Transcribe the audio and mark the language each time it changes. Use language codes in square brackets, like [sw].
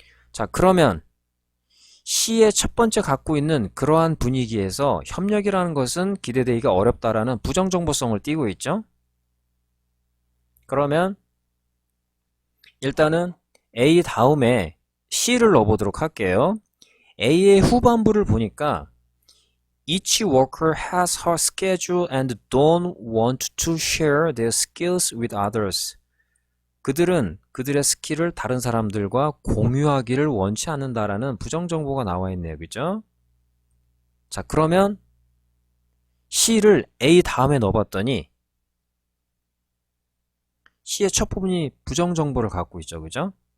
[ko] 자, 그러면 C의 첫 번째 갖고 있는 그러한 분위기에서 협력이라는 것은 기대되기가 어렵다라는 부정정보성을 띠고 있죠. 그러면 일단은 A 다음에 C를 넣어보도록 할게요. A의 후반부를 보니까 [en] Each worker has her schedule and don't want to share their skills with others. [ko] 그들은 그들의 스킬을 다른 사람들과 공유하기를 원치 않는다라는 부정정보가 나와 있네요. 그죠? 자, 그러면 C를 A 다음에 넣어봤더니 C의 첫 부분이 부정정보를 갖고 있죠. 그죠?